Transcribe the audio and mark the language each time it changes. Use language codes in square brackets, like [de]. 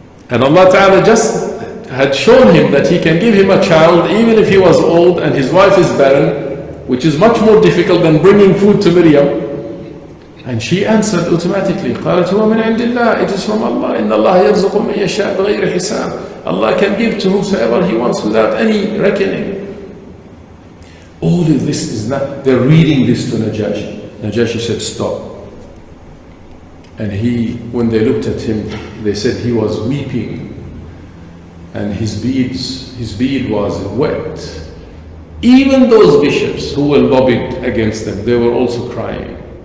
[en] And Allah Ta'ala just had shown him that he can give him a child even if he was old and his wife is barren, which is much more difficult than bringing food to Maryam. And she answered automatically, [ar] قالت هو من عند الله, [en] it is from Allah. [ar] إن الله يرزق من يشاء بغير حساب. [en] Allah can give to whosoever He wants without any reckoning. All of this is not, they're reading this to Najashi. Najashi said, stop. And when they looked at him, they said he was weeping. And his beard was wet. Even those bishops who were lobbied against them, they were also crying.